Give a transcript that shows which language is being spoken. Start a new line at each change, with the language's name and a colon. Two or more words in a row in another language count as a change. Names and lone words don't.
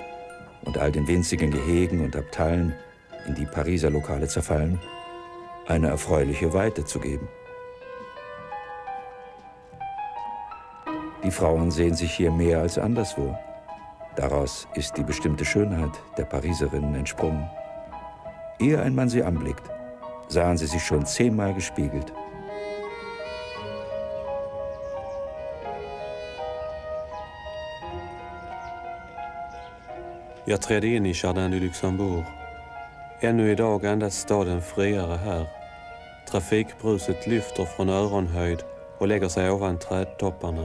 German: Und all den winzigen Gehegen und Abteilen, in die Pariser Lokale zerfallen, eine erfreuliche Weite zu geben. Die Frauen sehen sich hier mehr als anderswo. Daraus ist die bestimmte Schönheit der Pariserinnen entsprungen. Ehe ein Mann sie anblickt, sahen sie sich schon 10-mal gespiegelt.
Swedish: Jag trädde in i Jardin du Luxembourg. Ännu idag andas staden friare här. Trafikbruset lyfter från öronhöjd och lägger sig ovan trädtopparna.